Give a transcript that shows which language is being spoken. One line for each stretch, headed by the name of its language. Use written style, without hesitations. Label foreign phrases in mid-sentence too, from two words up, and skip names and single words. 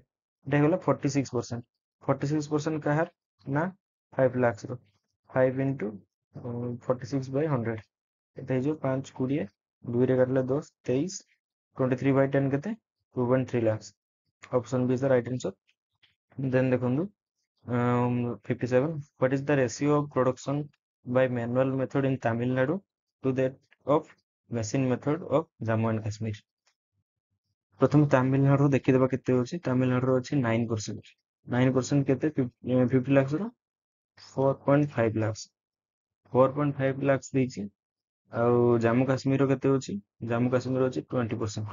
Odia: ଏଟା ହେଇଗଲା 46%। 46% କାହାର ନା 5 lakhs ର 5 into 46/100 କେତେ ହେଇଯିବ 5 20 2 ରେ କାଟିଲେ 10 23 23/10 କେତେ 2.3 lakhs।
English: option B is the right answer. ଦେନ୍ ଦେଖନ୍ତୁ 57 what is the ratio of production by manual method in Tamil Nadu to that of machine method of Jammu and Kashmir।
Odia: ପ୍ରଥମେ ତାମିଲନାଡୁର ଦେଖିଦେବା କେତେ ଅଛି ତାମିଲନାଡୁର ଅଛି 9%। 9% କେତେ 50 lakhs ର 4.5 lakhs 4.5 lakhs ଦେଇଛି। ଆଉ ଜାମ୍ମୁ କାଶ୍ମୀର କେତେ ଅଛି ଜାମ୍ମୁ କାଶ୍ମୀର ଅଛି 20%।